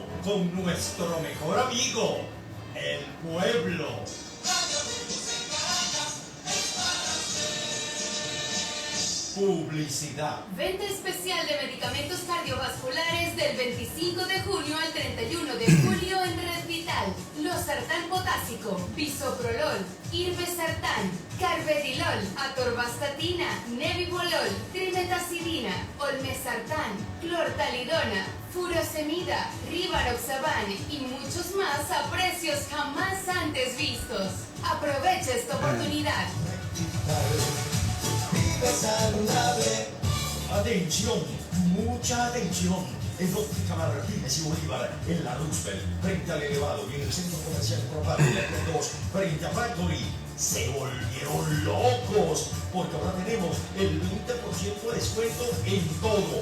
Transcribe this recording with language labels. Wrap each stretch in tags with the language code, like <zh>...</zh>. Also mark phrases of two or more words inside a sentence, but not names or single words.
<es>Con nuestro mejor amigo, el pueblo. Publicidad. Venta especial de medicamentos cardiovasculares del 25 de junio al 31 de julio en Red Vital. Losartán potásico, bisoprolol, irbesartán, carvedilol, atorvastatina, nebivolol, trimetacidina, olmesartán, clortalidona, furosemida, rivaroxaban y muchos más a precios jamás antes vistos. Aprovecha esta oportunidad. Vive saludable. Atención, mucha atención. En Óptica Martínez y Bolívar, en la Roosevelt, frente al elevado y en el centro comercial Propaganda 2, frente a Factory, se volvieron locos, porque ahora tenemos el 20% de descuento en todo.</es>